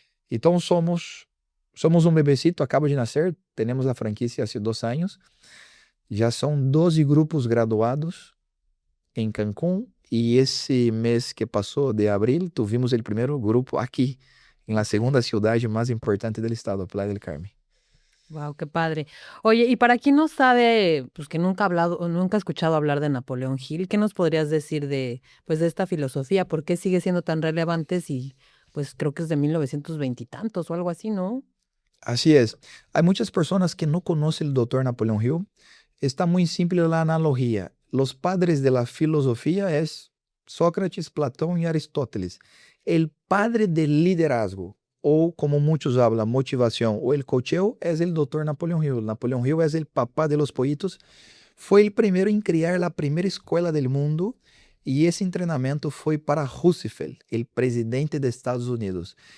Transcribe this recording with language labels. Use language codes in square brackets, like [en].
[pt] Então somos um bebecito, acaba de nascer, temos a franquia há 2 anos, já são 12 grupos graduados em Cancún, e esse mês que passou, de abril, tuvimos o primeiro grupo aqui, na segunda cidade mais importante do estado, Playa del Carmen. [es] Wow, qué padre. Oye, y para quien no sabe, pues que nunca ha hablado o nunca ha escuchado hablar de Napoleón Hill, ¿qué nos podrías decir de, pues, de esta filosofía? ¿Por qué sigue siendo tan relevante si, pues, creo que es de 1920 y tantos o algo así, ¿no? Así es. Hay muchas personas que no conocen el doctor Napoleón Hill. Está muy simple la analogía. Los padres de la filosofía es Sócrates, Platón y Aristóteles. El padre del liderazgo, [pt] ou como muitos hablam, motivação, ou el coacheo, é o Dr. Napoleón Hill. Napoleón Hill é o [es] papá de los pollitos. [pt] Foi o primeiro em criar a primeira escola do mundo, e esse treinamento foi para Roosevelt, o presidente dos Estados Unidos.